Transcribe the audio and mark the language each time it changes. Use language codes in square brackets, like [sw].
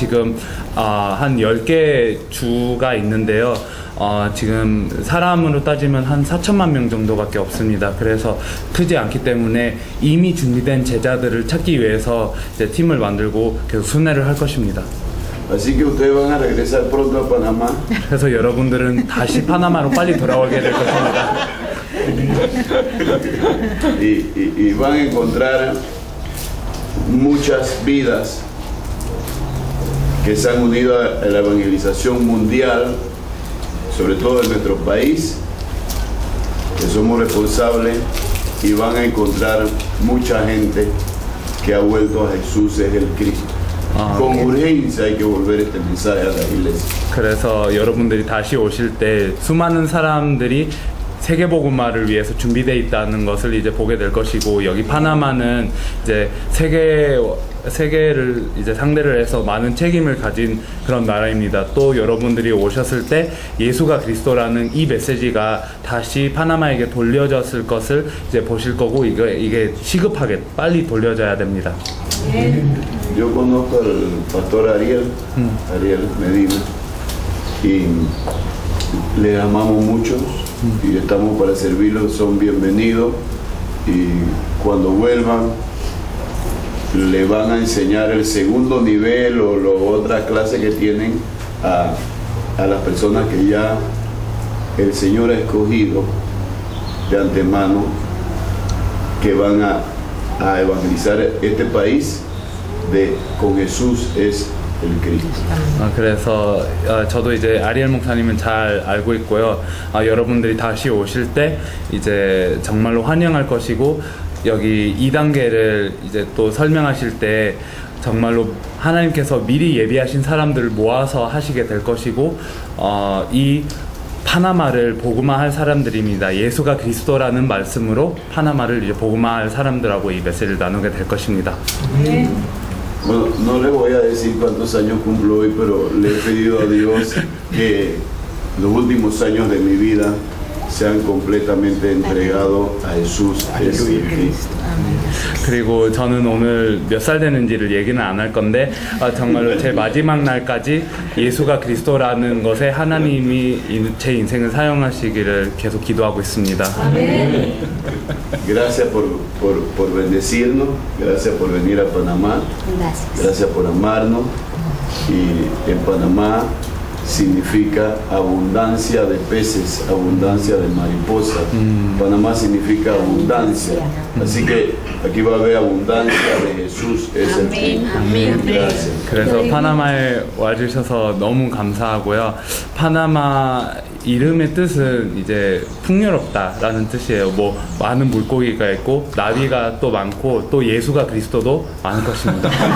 [ko] 지금 한 10개 주가 있는데요. 지금 사람으로 따지면 한 4천만 명 정도밖에 없습니다. 그래서 크지 않기 때문에 이미 준비된 제자들을 찾기 위해서 이제 팀을 만들고 계속 순회를 할 것입니다. [es] Así que ustedes van a regresar pronto a Panamá. [ko] 그래서 여러분들은 다시 파나마로 빨리 돌아오게 될 것입니다. [es] y van a encontrar muchas vidas que se han unido a la evangelización mundial, sobre todo en nuestro país, que somos responsables, y van a encontrar mucha gente que ha vuelto a Jesús es el Cristo. Con urgencia hay que volver este mensaje a la iglesia. [ko] 그래서 여러분들이 다시 오실 때 수많은 사람들이 세계복음화를 위해서 준비되어 있다는 것을 이제 보게 될 것이고, 여기 파나마는 이제 세계를 이제 상대를 해서 많은 책임을 가진 그런 나라입니다. 또 여러분들이 오셨을 때 예수가 그리스도라는 이 메시지가 다시 파나마에게 돌려졌을 것을 이제 보실 거고, 이게 시급하게 빨리 돌려져야 됩니다. [es] Yo conozco al pastor Ariel Medina, y le amamos mucho y estamos para servirlos, son bienvenidos, y cuando vuelvan le van a enseñar el segundo nivel o otras clases que tienen a las personas que ya el Señor ha escogido de antemano, que van a evangelizar este país con Jesús es el Cristo. [ko] 그래서 저도 이제 아리엘 목사님은 잘 알고 있고요. 여러분들이 다시 오실 때 이제 정말로 환영할 것이고, 여기 2단계를 이제 또 설명하실 때 정말로 하나님께서 미리 예비하신 사람들을 모아서 하시게 될 것이고, 이 파나마를 복음화할 사람들입니다. 예수가 그리스도라는 말씀으로 파나마를 이제 복음화할 사람들하고 이 메시지를 나누게 될 것입니다. [es] Bueno, no les voy a decir cuántos años cumplo hoy, pero le he pedido a Dios que los últimos años de mi vida sean completamente entregados a Jesús, Jesucristo. [ko] 그리고 저는 오늘 몇 살 되는지를 얘기는 안 할 건데, 정말로 제 마지막 날까지 예수가 그리스도라는 것에 하나님이 제 인생을 사용하시기를 계속 기도하고 있습니다. [es] Gracias por bendecirnos, gracias por venir a Panamá, gracias por amarnos, y en Panamá significa abundancia de peces, abundancia de mariposas. Panamá significa abundancia, así que aquí va a haber abundancia de Jesús. Es el fin. Gracias. [ko] 그래서 파나마에 와주셔서 너무 감사하고요. 파나마 이름의 뜻은 이제 풍요롭다라는 뜻이에요. 뭐 많은 물고기가 있고 나비가 또 많고 또 예수가 그리스도도 많을 것입니다.